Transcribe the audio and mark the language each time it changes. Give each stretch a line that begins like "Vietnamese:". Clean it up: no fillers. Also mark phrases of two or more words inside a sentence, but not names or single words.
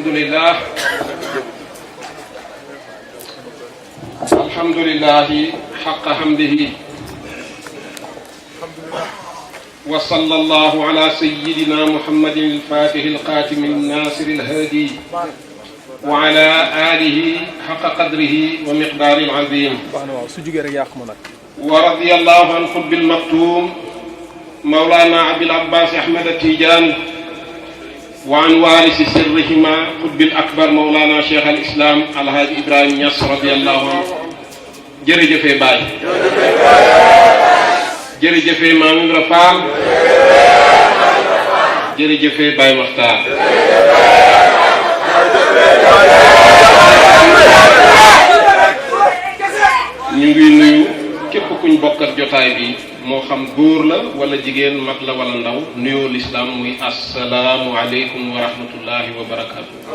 Arabic: الحمد لله حق حمده وصلى الله على سيدنا محمد الفاتح القاتم الناصر الهادي وعلى آله حق قدره ومقدار العظيم ورضي الله عن قطب المكتوم مولانا عبد العباس أحمد التيجاني وعن وارث سرهما قطب الأكبر مولانا شيخ الإسلام الحاج إبراهيم نياس رضي الله عنه
Wolof: jërëjëfee Baay jërëjëfee Maam Ibra Faal jërëjëfee Baay Maxtaar ñu ngi nuyu képp kuñ bokkat jotaay bi moo xam góor la wala jigéen mag la wala ndaw nuyoo lislaam muy
Arabic: السلام عليكم ورحمة الله وبركاته.